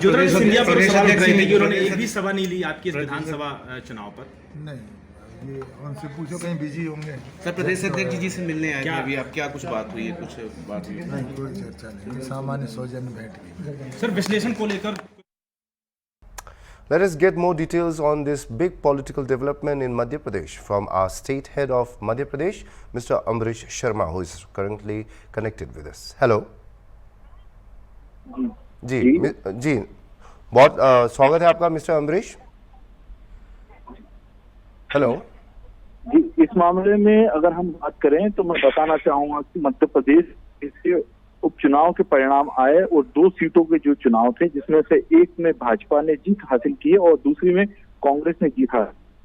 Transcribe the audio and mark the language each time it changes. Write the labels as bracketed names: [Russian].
[Hindi] ज्योतिरादित्य सिंधिया पर सवाल उठ रहे थे कि उन्होंने एक भी सभा नहीं ली आपकी इस विधानसभा चुनाव पर। नहीं, ये उनसे पूछो, कहीं बिजी होंगे। सर, प्रदेश अध्यक्ष जी से मिलने आए थे अभी, आप क्या कुछ बात हुई है? कुछ बात हुई है? नहीं, कोई चर्चा नहीं, सामान्य सौजन्य भेंट की। सर, विश्लेषण को लेकर [English] Let us get more details on this big political development in Madhya Pradesh from our state head of Madhya Pradesh, Mr. Ambrish Sharma, who is currently connected with us. Hello. [Hindi] जी जी, बहुत स्वागत है आपका mister Ambarish. [English] hello [Hindi] जी, इस मामले में अगर हम बात करें तो मैं बताना चाहूंगा कि मध्य प्रदेश से उपचुनाव के परिणाम आए और 2 सीटों के जो चुनाव थे, जिसमें से एक में भाजपा ने जीत हासिल की है और दूसरी में कांग्रेस ने जीत हासिल।